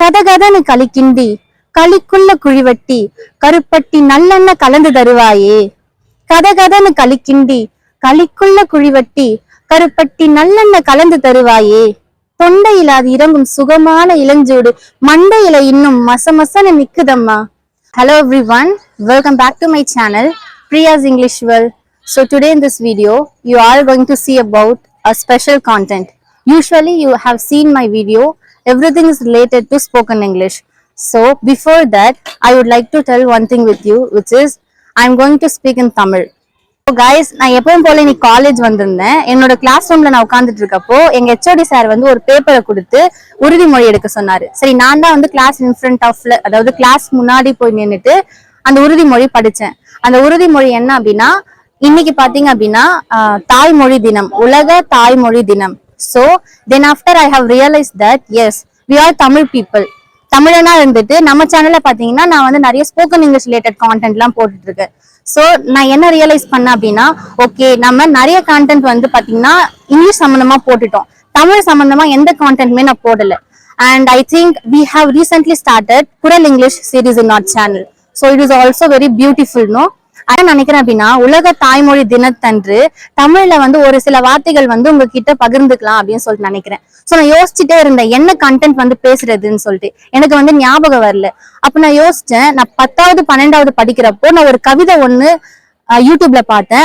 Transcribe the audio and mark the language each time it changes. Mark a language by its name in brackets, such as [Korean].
[Tamil] கதகதன்னு களிக்கிண்டி களிக்குள்ள குழிவட்டி கருப்பட்டி நல்லெண்ண கலந்து தருவாயே. கதகதன்னு களிக்கிண்டி களிக்குள்ள குழிவட்டி கருப்பட்டி நல்லெண்ண கலந்து தருவாயே. தொண்டையில அது இறங்கும் சுகமான இளஞ்சூடு மண்டையில இன்னும் மசமசன நிக்குதம்மா. [English] Hello everyone, welcome back to my channel Priya's English World. So today in this video you are going to see about a special content. Usually you have seen my video, everything is related to spoken English. So before that I would like to tell one thing with you, which is I am going to speak in Tamil. So guys, [Tamil] நான் எப்பவும் போல இன்னைக்கு college வந்திருந்தேன். என்னோட class ரூம்ல நான் உட்கார்ந்துட்டு இருக்கப்போ எங்க HOD சார் வந்து ஒரு பேப்பரை கொடுத்து உறுதிமொழி எடுக்க சொன்னாரு. சரி, நான் தான் வந்து கிளாஸ் [English] in front ஆஃப்ல, [Tamil] அதாவது கிளாஸ் முன்னாடி போய் நின்னுட்டு அந்த உறுதிமொழி படிச்சேன். அந்த உறுதிமொழி என்ன அப்படின்னா, இன்னைக்கு பாத்தீங்க அப்படின்னா தாய்மொழி தினம், உலக தாய்மொழி தினம். [English] So then after I have realized that yes, we are Tamil people. [Tamil] தமிழனா இருந்துட்டு நம்ம சேனல்ல பாத்தீங்கன்னா நான் வந்து நிறைய ஸ்போக்கன் இங்கிலீஷ் ரிலேட்டட் கான்டென்ட் எல்லாம் போட்டுட்டு இருக்கேன். சோ நான் என்ன ரியலைஸ் பண்ணேன் அப்படின்னா, ஓகே நம்ம நிறைய கான்டென்ட் வந்து பாத்தீங்கன்னா இங்கிலீஷ் சம்பந்தமா போட்டுட்டோம், தமிழ் சம்பந்தமா எந்த கான்டென்ட்மே நான் போடல. [English] And I think we have recently started குரல் English series in our channel. So it is also very beautiful, no? [Tamil] அதான் நினைக்கிறேன் அப்படின்னா, உலக தாய்மொழி தினத்தன்று தமிழ்ல வந்து ஒரு சில வார்த்தைகள் வந்து உங்ககிட்ட பகிர்ந்துக்கலாம் அப்படின்னு சொல்லிட்டு நினைக்கிறேன். சோ நான் யோசிச்சுட்டே இருந்தேன் என்ன கண்டென்ட் வந்து பேசுறதுன்னு சொல்லிட்டு. எனக்கு வந்து ஞாபகம் வரல. அப்ப நான் யோசிச்சேன், நான் 10வது 12வது படிக்கிறப்போ நான் ஒரு கவிதை ஒண்ணு யூடியூப்ல பார்த்தேன்.